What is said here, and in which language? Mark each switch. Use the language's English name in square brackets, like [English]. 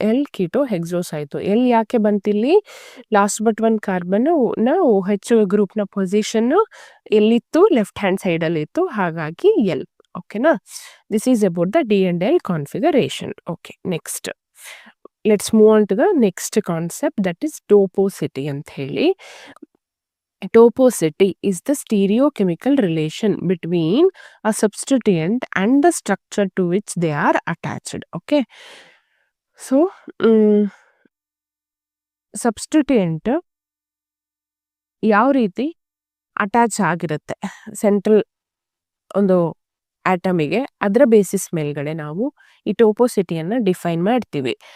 [Kannada] L keto ಹೆಕ್ಸೋಸ್ ಆಯಿತು. L ಯಾಕೆ ಬಂತಿಲ್ಲಿ? Last but 1 carbon OH ಗ್ರೂಪ್ನ ಪೊಸಿಷನ್ನು ಎಲ್ಲಿತ್ತು? ಲೆಫ್ಟ್ ಹ್ಯಾಂಡ್ ಸೈಡಲ್ಲಿ ಇತ್ತು. ಹಾಗಾಗಿ ಎಲ್. ಓಕೆನಾ? [English] This is about the D&L configuration. Okay, next let's move on to the next concept, that is ಟೋಪೋಸಿಟಿ [Kannada] ಅಂತ ಹೇಳಿ. [English] Toposity is the stereochemical relation between a substituent and the structure to which they are attached. [Kannada] Okay, so substituent ಯಾವ ರೀತಿ attach ಆಗಿರುತ್ತೆ central ಒಂದು ಆಟಮಿಗೆ, ಅದರ basis ಮೇಲ್ಗಡೆ ನಾವು ಈ ಟೋಪೋಸಿಟಿಯನ್ನು ಡಿಫೈನ್ ಮಾಡ್ತೀವಿ.